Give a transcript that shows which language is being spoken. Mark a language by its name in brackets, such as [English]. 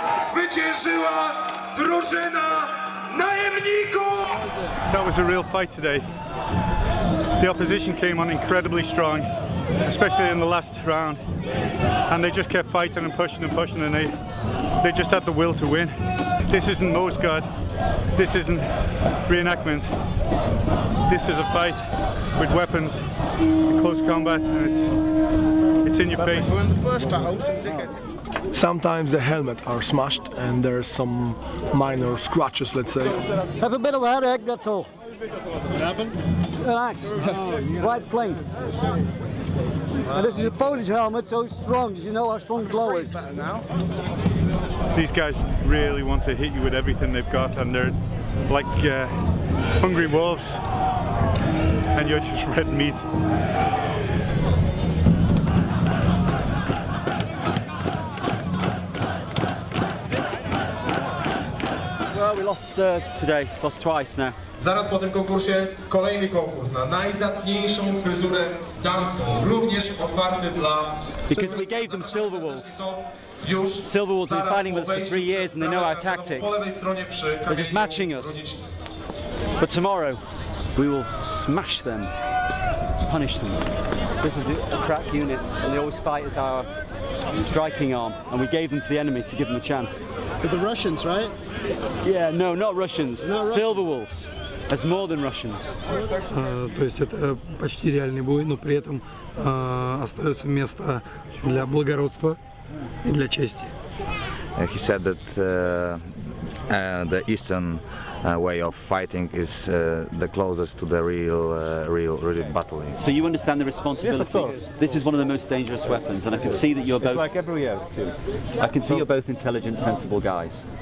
[Polish] zwyciężyła drużyna najemników! [English] That was a real fight today. The opposition came on incredibly strong, especially in the last round, and they just kept fighting and pushing and pushing, and they just had the will to win. This isn't Norse God, this isn't reenactment. This is a fight with weapons, close combat, and it's in your face. Sometimes the helmet are smashed and there's some minor scratches, let's say. Have a bit of a headache, that's all. What happened? An axe, right flank. And this is a Polish helmet, so it's strong, as you know how strong the blow is. These guys really want to hit you with everything they've got, and they're like hungry wolves, and you're just red meat. Well, we lost today, lost twice now. [Polish] Zaraz po tym konkursie kolejny konkurs na najzacniejszą fryzurę damską, również otwarty dla... [English] Because we gave them Silver Wolves. Silver Wolves have been fighting with us for 3 years and they know our tactics. They're just matching us. But tomorrow, we will smash them, punish them. This is the crack unit, and they always fight as our striking arm, and we gave them to the enemy to give them a chance. With the Russians, right? Yeah, no, not Russians. Silver Wolves. As more than Russians. [Russian] То есть это почти реальный бой, но при этом остается место для благородства и для чести. [English] He said that the Eastern way of fighting is the closest to the real battling. So you understand the responsibility? Yes, of course. This is one of the most dangerous weapons, and I can see that you're both... It's like every year, too. I can see you're both intelligent, sensible guys.